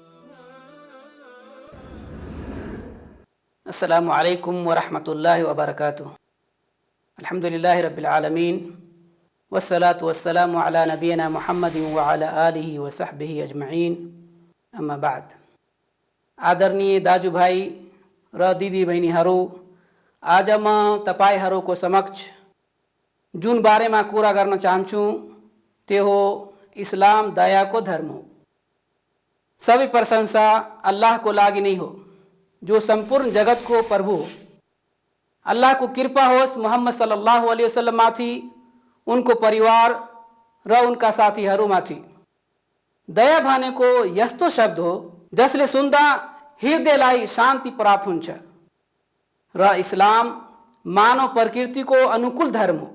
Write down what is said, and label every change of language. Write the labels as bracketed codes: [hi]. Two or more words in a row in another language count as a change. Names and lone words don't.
[ar] السلام عليكم ورحمة الله وبركاته. الحمد لله رب العالمين والصلاة والسلام على نبينا محمد وعلى آله وصحبه अजमईन। أما بعد. [ne] आदरणीय दाजुभाइ र दिदी बहिनीहरू, आज म तपाईहरूको समक्ष जुन बारेमा कुरा गर्न चाहन्छु त्यो हो इस्लाम दयाको धर्म हो। सबै प्रशंसा अल्लाहको लागि नै हो जो संपूर्ण जगत को प्रभु हो। अल्लाह को कृपा होस् मोहम्मद [ar] صلى الله عليه وسلم [ne] माथि, उनको परिवार र उनका साथीहरूमाथि। दया भनेको यस्तो शब्द हो जसले सुन्दा हृदयलाई शान्ति प्राप्त हुन्छ र इस्लाम मानव प्रकृतिको अनुकूल धर्म हो।